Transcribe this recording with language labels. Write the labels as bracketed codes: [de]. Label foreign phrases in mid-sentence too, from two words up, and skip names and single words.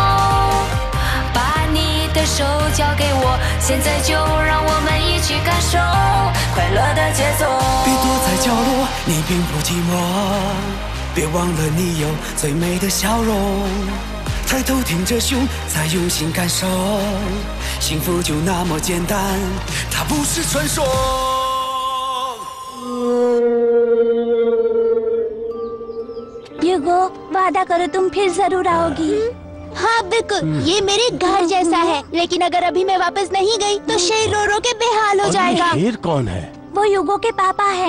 [zh] 把你的手交给我，现在就让我们一起感受快乐的节奏。别躲在角落，你并不寂寞。别忘了你有最美的笑容。抬头挺着胸，再用心感受，幸福就那么简单，它不是传说。 [hi] युगो, वादा करो तुम फिर जरूर आओगी। हाँ बिल्कुल, ये मेरे घर जैसा है। लेकिन अगर अभी मैं वापस नहीं गई तो शेर रो रो के बेहाल हो जाएगा। शेर कौन है? वो युगो के पापा हैं।